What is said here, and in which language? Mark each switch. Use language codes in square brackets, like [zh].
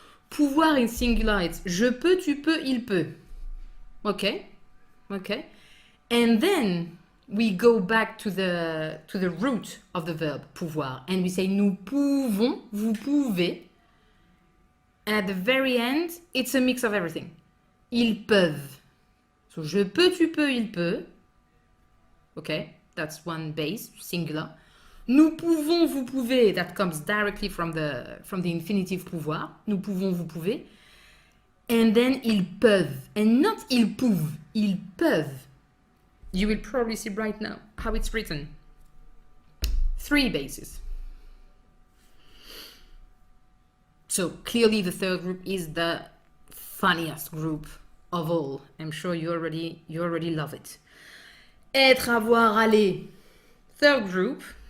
[fr] Pouvoir [en] in singular, it's [fr] je peux, tu peux, il peut. [en] Okay? And then we go back to the root of the verb pouvoir, and we say [fr] nous pouvons, vous pouvez. [en] And at the very end, it's a mix of everything. [fr] Ils peuvent. So je peux, tu peux, il peut. [en] Okay, that's one base, singular. [fr] Nous pouvons, vous pouvez, [en] that comes directly from the infinitive pouvoir. [fr] Nous pouvons, vous pouvez. [en] And then [fr] ils peuvent. [en] And not [fr] ils peuvent, ils peuvent. [en] You will probably see right now how it's written. Three bases. So clearly the third group is the funniest group of all. I'm sure you already love it. [fr] Être, avoir, aller. [en] Third group.